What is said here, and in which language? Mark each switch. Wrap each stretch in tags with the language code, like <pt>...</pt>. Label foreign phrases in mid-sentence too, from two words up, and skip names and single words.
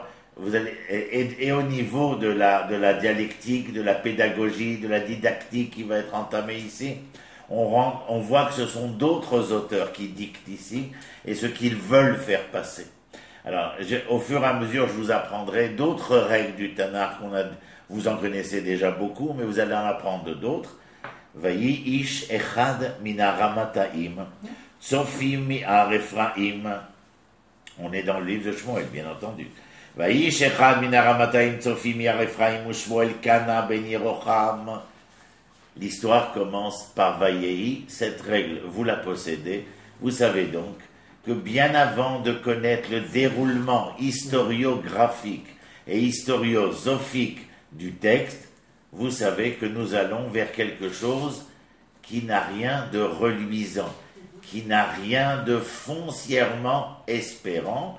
<fr>Et au niveau de la dialectique, de la pédagogie, de la didactique qui va être entamée ici, on voit que ce sont d'autres auteurs qui dictent ici et ce qu'ils veulent faire passer. Alors, au fur et à mesure, je vous apprendrai d'autres règles du Tanakh vous en connaissez déjà beaucoup, mais vous allez en apprendre d'autres.</fr> <he>ויהי איש אחד מן הרמתים צופים מהר אפרים.</he> <fr>On est dans le livre de Shmuel, bien entendu.</fr> <he>ויהי איש אחד מן הרמתים צופים מהר אפרים שמואל קנה בן ירחם.</he> <fr>L'histoire commence par Vayehi. Cette règle, vous la possédez. Vous savez donc que bien avant de connaître le déroulement historiographique et historiosophique du texte, vous savez que nous allons vers quelque chose qui n'a rien de reluisant, qui n'a rien de foncièrement espérant.</fr>